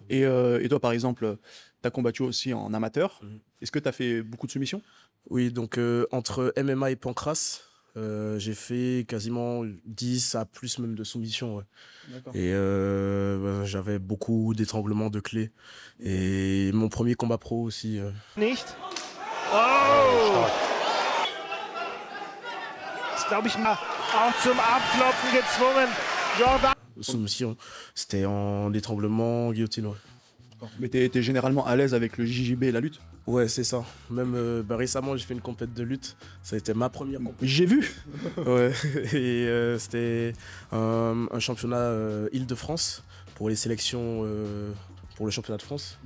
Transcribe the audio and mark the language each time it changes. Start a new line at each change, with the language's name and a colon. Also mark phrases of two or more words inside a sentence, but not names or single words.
French: Et toi, par exemple, tu as combattu aussi en amateur. Est-ce que tu as fait beaucoup de soumissions? Oui, donc entre MMA et Pancras, j'ai fait quasiment 10 à plus même de soumissions. Ouais. D'accord. Et j'avais beaucoup d'étranglements de clés. Et mon premier combat pro aussi.
German: Nicht. Oh! Ist, glaube ich, mal auch zum Abklopfen gezwungen. Jordan.
French: Soumission, c'était en étranglement, guillotine. Ouais. Mais tu es généralement à l'aise avec le JJB et la lutte? Ouais, c'est ça. Même récemment, j'ai fait une compète de lutte. Ça a été ma première compète. J'ai vu. Ouais. Et c'était un championnat Île-de-France pour les sélections pour le championnat de France.